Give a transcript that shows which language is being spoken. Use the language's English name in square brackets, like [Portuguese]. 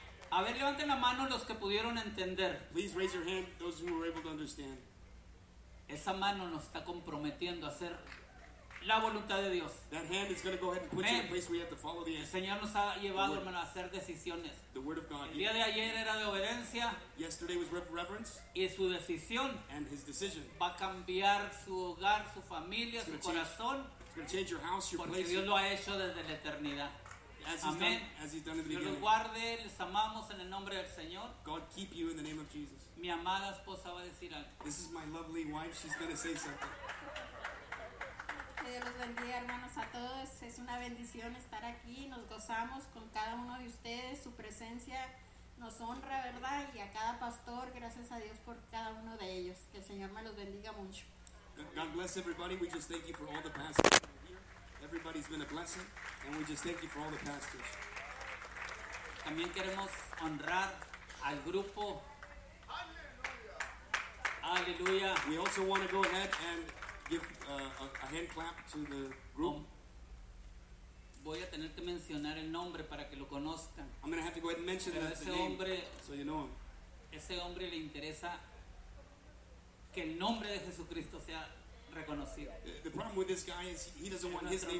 [Spanish] A ver, levanten la mano los que pudieron entender. [English] Please raise your hand, those who were able to understand. [Spanish] Esa mano nos está comprometiendo a hacer la voluntad de Dios. [English] That hand is going to go ahead and put you in a place where you have to follow the hand. [Spanish] El Señor nos ha llevado, hermano, a hacer decisiones. [English] The word of God. [Spanish] El día de ayer era de obediencia. [English] Yesterday was reverence. [Spanish] Y su decisión. [English] And his decision. [Spanish] Va a cambiar su hogar, su familia, su corazón. [English] It's going to change your house, your place. [Spanish] Porque Dios lo ha hecho desde la eternidad. Amén. Dios los guarde, les amamos en el nombre del Señor. [English] God keep you in the name of Jesus. [Spanish] Mi amada esposa va a decir algo. [English] This is my lovely wife. She's going to say something. [Spanish] Que Dios los bendiga, hermanos, a todos. Es una bendición estar aquí. Nos gozamos con cada uno de ustedes. Su presencia nos honra, ¿verdad? Y a cada pastor, gracias a Dios por cada uno de ellos. Que el Señor me los bendiga mucho. [English] God bless everybody. We just thank you for all the pastors. Everybody's been a blessing. And we just thank you for all the pastors. [Spanish] También queremos honrar al grupo. Aleluya. [English] We also want to go ahead and give a hand clap to the group. [Spanish] Voy a tener que mencionar el nombre para que lo conozcan. [English] I'm going to have to go ahead and mention [Spanish] pero [English] that [Spanish] ese [English] the name [Spanish] hombre, [English] so you know him. [Spanish] Ese hombre le interesa que el nombre de Jesucristo sea reconocido. [English] The problem with this guy is he doesn't want his name